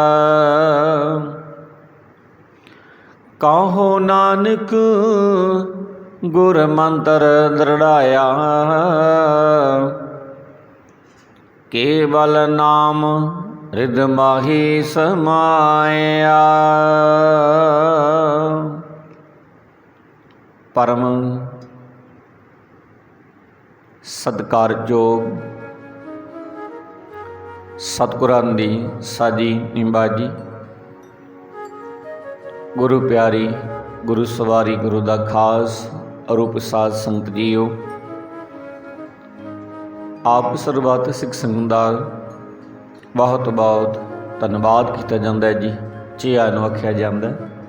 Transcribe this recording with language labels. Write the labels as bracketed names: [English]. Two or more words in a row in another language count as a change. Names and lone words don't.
[Punjabi] ਕਹੁ ਨਾਨਕ ਗੁਰ ਮੰਤ੍ਰ ਦ੍ਰਿੜਾਇਆ, ਕੇਵਲ ਨਾਮ ਰਿਦ ਮਾਹਿ ਸਮਾਇਆ। ਪਰਮ ਸਤਿਕਾਰਯੋਗ ਸਤਿਗੁਰਾਂ ਦੀ ਸਾਜੀ ਨਿੰਬਾਜੀ, ਗੁਰੂ ਪਿਆਰੀ ਗੁਰੂ ਸਵਾਰੀ ਗੁਰੂ ਦਾ ਖ਼ਾਸ ਅਰੂਪ ਸਾਧ ਸੰਗਤ ਜੀਓ। ਆਪ ਸਰਬੱਤ ਸਿੱਖ ਸੰਗਤ ਦਾ ਬਹੁਤ ਬਹੁਤ ਧੰਨਵਾਦ ਕਿਆ ਜਾਂਦਾ ਹੈ ਜੀ, ਚਿਆ ਨੂੰ ਆਖਿਆ ਜਾਂਦਾ ਹੈ।